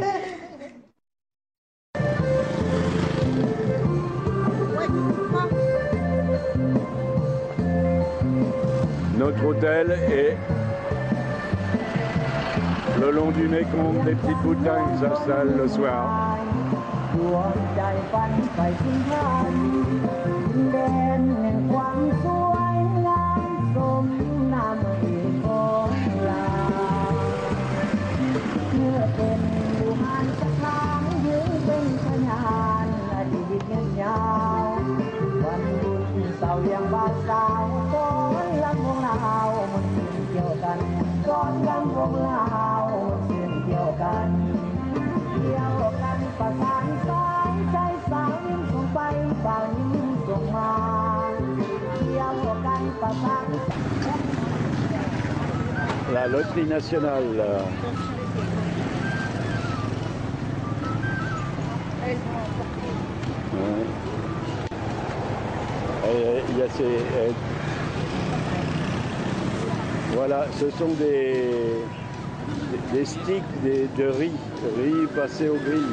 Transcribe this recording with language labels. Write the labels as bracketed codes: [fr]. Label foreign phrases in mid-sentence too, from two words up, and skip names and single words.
[fr] Notre hôtel est le long du Mekong, des petites boutins qui s'installent le soir. [th] ดวงใจฝันไปถึงทานดินแดนแห่งความสวยงามสมนามเอกของลา เมื่อเป็นบุหารสถานยืนเป็นพยานอดีตยืนยาววันบุญเสาเลี้ยงบ่าวสาวก้อนลำวงลาวมันเช่นเดียวกันก้อนลำวงลาวมันเช่นเดียวกันเดียวกันประสานสายใจสาวยิ้มส่งไปสาวยิ้มส่งมาเดียวกันประสาน [fr] La loterie nationale. Ouais. Il y a voilà, ce sont des sticks de riz passé au grill.